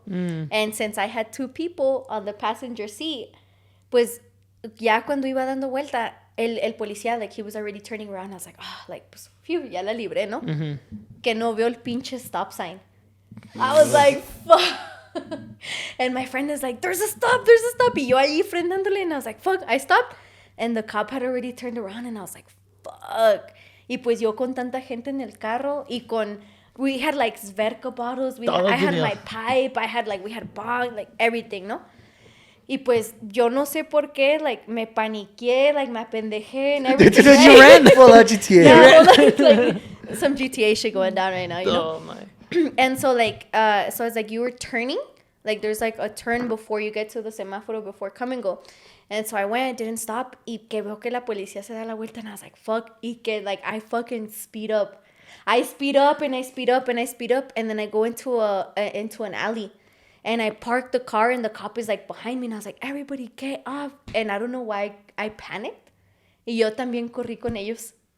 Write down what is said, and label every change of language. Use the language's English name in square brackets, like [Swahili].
[English] And since I had 2 people on the passenger seat, [Spanish] pues, ya cuando iba dando vuelta, el policía, [English] like, he was already turning around. I was like, oh, like, pues, phew, [Spanish] ya la libré, ¿no? Que no veo el pinche [English] stop sign. I was like, fuck. And my friend is like, there's a stop. [Spanish] Y yo ahí frenándole. [English] And I was like, fuck, I stopped. And the cop had already turned around. And I was like, fuck. [Spanish] Y pues yo con tanta gente en el carro y con... [English] We had like Sverka bottles. I had my pipe. We had bong, like everything, ¿no? [Spanish] Y pues yo no sé por qué, like, me paniqué, like, me apendejé [English] and everything. You ran full out GTA. Yeah, like, some GTA shit going down right now, you know? Oh my. And so, like, so it's like you were turning. Like, there's, like, a turn before you get to the semáforo before come and go. And so I went, didn't stop. [Spanish] Y que veo que la policía se da la vuelta. [English] And I was like, fuck. [Spanish] Y que, [English] like, I fucking speed up. I speed up and I speed up and I speed up. And then I go into an alley. And I parked the car and the cop is, like, behind me. And I was like, everybody get off. And I don't know why I panicked. [Spanish] Y yo también corrí con ellos.